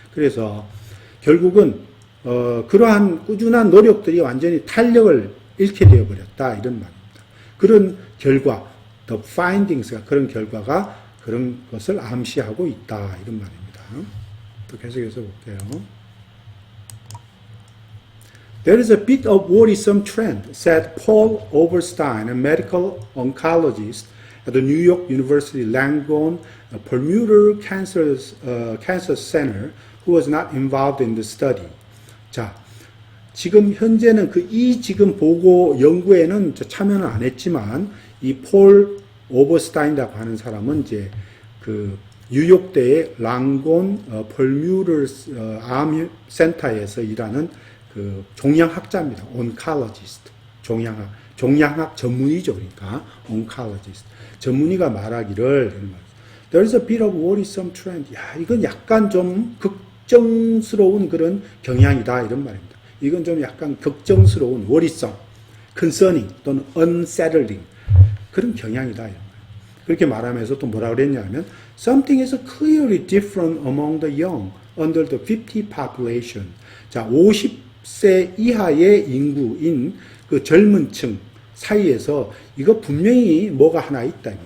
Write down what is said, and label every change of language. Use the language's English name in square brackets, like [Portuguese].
[Korean] 그래서 결국은 그러한 꾸준한 노력들이 완전히 탄력을 잃게 되어버렸다 이런 말입니다. 그런 결과, the findings가 그런 결과가 그런 것을 암시하고 있다 이런 말입니다. 또 계속해서 볼게요. [English] There is a bit of worrisome trend, said Paul Oberstein, a medical oncologist at the New York University Langone Perlmutter Cancer Center, who was not involved in the study. [Korean] 자, 지금 현재는 이 지금 보고 연구에는 참여는 안 했지만 이 폴 오버스타인이라고 하는 사람은 이제 그 뉴욕대의 랑곤 펄뮤터 암 센터에서 일하는 그 종양학자입니다. oncologist. 종양학 전문의죠. 그러니까 oncologist. 전문의가 말하기를 [English] there is a bit of worrisome trend. [Korean] 야, 이건 약간 좀 걱정스러운 그런 경향이다 이런 말입니다. 이건 좀 약간 걱정스러운 worrisome, concerning 또는 unsettling 그런 경향이다 이런 말입니다. 그렇게 말하면서 또 뭐라 그랬냐면 [English] something is clearly different among the young under the 50 population. [Korean] 자, 50세 이하의 인구인 그 젊은 층 사이에서 이거 분명히 뭐가 하나 있다.